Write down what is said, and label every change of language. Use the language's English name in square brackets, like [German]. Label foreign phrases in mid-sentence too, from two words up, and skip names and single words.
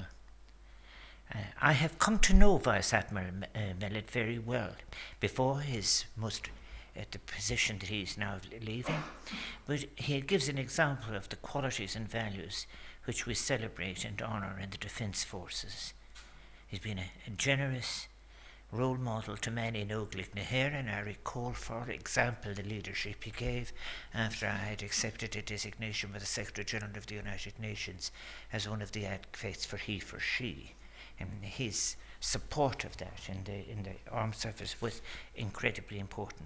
[English] I have come to know Vice Admiral Mellit very well before his the position that he is now leaving, but he gives an example of the qualities and values which we celebrate and honour in the Defence Forces. He's been a generous role model to many in Óglaigh na hÉireann. I recall, for example, the leadership he gave after I had accepted a designation by the Secretary General of the United Nations as one of the advocates for he for she. And his support of that in the armed service was incredibly important.